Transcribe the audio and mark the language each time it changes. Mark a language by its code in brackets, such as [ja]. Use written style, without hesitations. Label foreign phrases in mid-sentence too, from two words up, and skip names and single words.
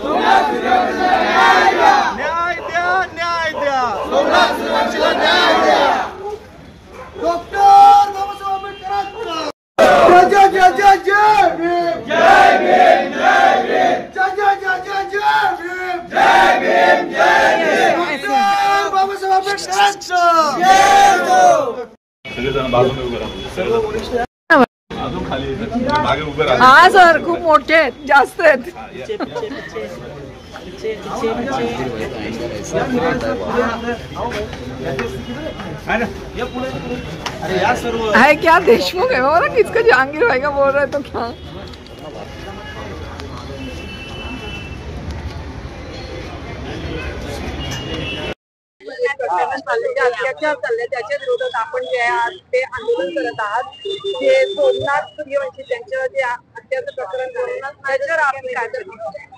[mr] न्याय द्या, न्याय द्या, सोमनाथ सूर्यवंशीला न्याय द्या। डॉक्टर बाबासाहेब आंबेडकरांचा जय जय जय जय भीम, जय भीम, जय भीम, जय जय जय जय जय भीम, जय भीम, जय भीम, डॉक्टर बाबासाहेब आंबेडकरांचा जय हो। सगळेजण बाजूने उभे राहा. अजून खाली मागे उभे राहा. हा सर, खूप मोठे आहेत, जास्त आहेत. [hi] है क्या देशमुख है वो ना, किसका जहांगीर भाई का बोल रहा है तो क्या? [mr] अत्याचार चालले त्याच्या विरोधात आपण जे आज ते आंदोलन करत आहात, जे सोमनाथ सूर्यवंशी त्यांचं जे अत्याचार प्रकरण झालं त्याच्यावर आपण काय करणार?